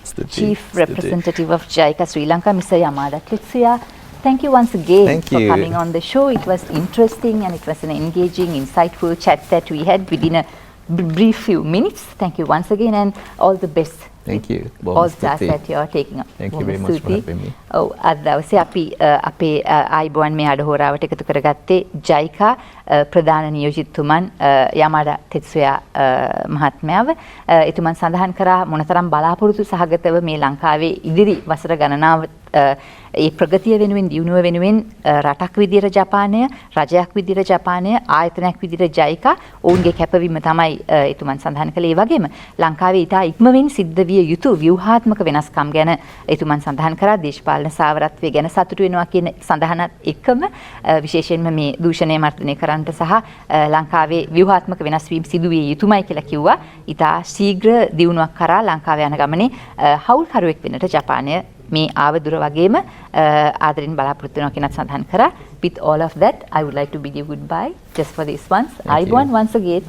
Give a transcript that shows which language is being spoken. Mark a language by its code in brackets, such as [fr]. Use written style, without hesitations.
[en] Chief Representative of JICA Sri Lanka, Mr. Yamada Tetsuya. Thank you once again for coming on the show. It was interesting and it was an engaging, insightful chat that we had within a brief few minutes. Thank you once again and all the best. Thank you. All tasks that you are taking up. Thank you very much for having me. [si] ඔව් අද දවසේ අපි අපේ ආයිබෝවන් මේ අඩහෝරාවට එකතු කරගත්තේ JICA ප්‍රධාන නියෝජිතතුමන් යමාඩා තෙත්සුයා මහත්මයාව. එතුමන් සඳහන් කරා මොනතරම් බලාපොරොත්තු සහගතව මේ ලංකාවේ ඉදිරි වසර ගණනාව ඒ ප්‍රගතිය වෙනුවෙන් දියුණුව වෙනුවෙන් රටක් විදියට ජපානය, රජයක් විදියට ජපානය, ආයතනයක් විදියට JICA ඔවුන්ගේ කැපවීම තමයි එතුමන් සඳහන් කළේ. ඒ වගේම ලංකාවේ ඉතා ඉක්මවින් සිද්ධ විය යුතු ව්‍යුහාත්මක වෙනස්කම් ගැන එතුමන් සඳහන් කරා. දේශපාලන සාවරත්වය ගැන සතුටු වෙනවා කියන සඳහනත් එක්කම විශේෂයෙන්ම මේ දූෂණය මර්ධනය කරන්නට සහ ලංකාවේ ව්‍යුහාත්මක වෙනස් වීම සිදු විය යුතුමයි කියලා කිව්වා. ඉතා ශීඝ්‍ර දියුණුවක් කරා ලංකාවේ යන ගමනේ හවුල්කරුවෙක් වෙන්නට ජපානය මේ ආවදුර වගේම ආදරෙන් බලාපොරොත්තු වෙනවා කියනත් සඳහන් කරා. [en] With all of that, I would like to bid you goodbye just for this once. Ayubowan once again.